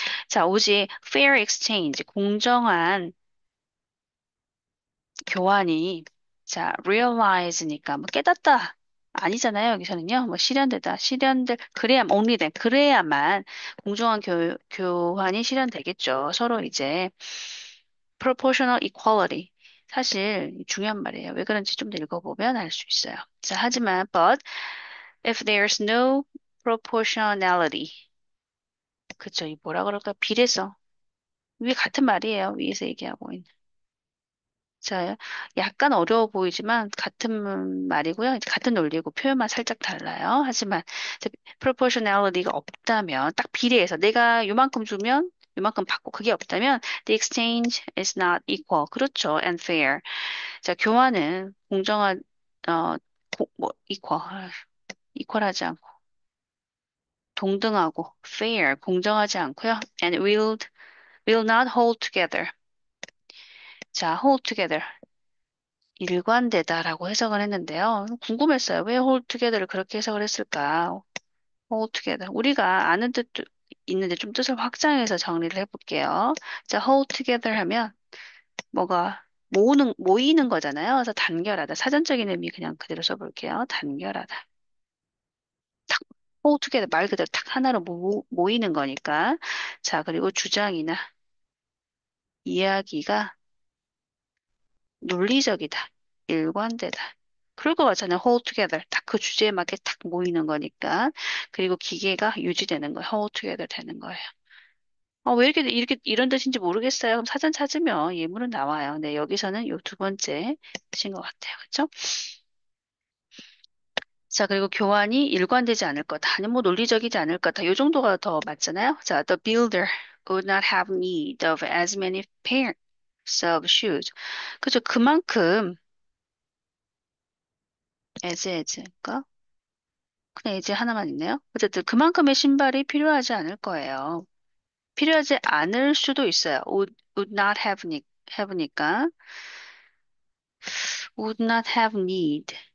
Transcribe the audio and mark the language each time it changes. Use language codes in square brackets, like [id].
[ko] 자, 오직 [en] fair exchange [ko] 공정한 교환이 자, realize니까 뭐 깨닫다 아니잖아요. 여기서는요. 뭐 실현되다. 실현될 그래야 [en] only then [ko] 그래야만 공정한 교환이 실현되겠죠. 서로 이제 proportional equality 사실 중요한 말이에요. 왜 그런지 좀 더 읽어보면 알 수 있어요. 자, 하지만 [en] but if there's no proportionality [ko] 그쵸? 이 뭐라 그럴까? 비례성. 위에 같은 말이에요. 위에서 얘기하고 있는. 자, 약간 어려워 보이지만 같은 말이고요. 이제 같은 논리고 표현만 살짝 달라요. 하지만 이제 proportionality가 없다면 딱 비례해서 내가 요만큼 주면 요만큼 받고 그게 없다면 [en] the exchange is not equal. [ko] 그렇죠. [en] and fair. [ko] 자, 교환은 공정한 뭐 equal equal하지 않고 동등하고 fair 공정하지 않고요. [en] and will not hold together. [ko] 자, hold together. 일관되다라고 해석을 했는데요. 궁금했어요. 왜 hold together를 그렇게 해석을 했을까? [en] hold together. [ko] 우리가 아는 뜻도 있는데 좀 뜻을 확장해서 정리를 해볼게요. 자, hold together 하면 뭐가 모이는 거잖아요. 그래서 단결하다. 사전적인 의미 그냥 그대로 써볼게요. 단결하다. 탁, hold together 말 그대로 탁 하나로 모이는 거니까. 자, 그리고 주장이나 이야기가 논리적이다. 일관되다. 그럴 것 같잖아요. hold together. 딱 그 주제에 맞게 딱 모이는 거니까. 그리고 기계가 유지되는 거예요. hold together 되는 거예요. 왜 이렇게 이런 뜻인지 모르겠어요. 그럼 사전 찾으면 예문은 나와요. 네, 여기서는 요 두 번째 뜻인 것 같아요. 그렇죠? 자, 그리고 교환이 일관되지 않을 거다. 아니면 뭐 논리적이지 않을 거다. 요 정도가 더 맞잖아요. [en] 자, the builder would not have need of as many pairs of shoes. [ko] 그죠? 그만큼 as. 그냥 이제 하나만 있네요. 어쨌든 그만큼의 신발이 필요하지 않을 거예요. 필요하지 않을 수도 있어요. [en] would not have니까 would not have need.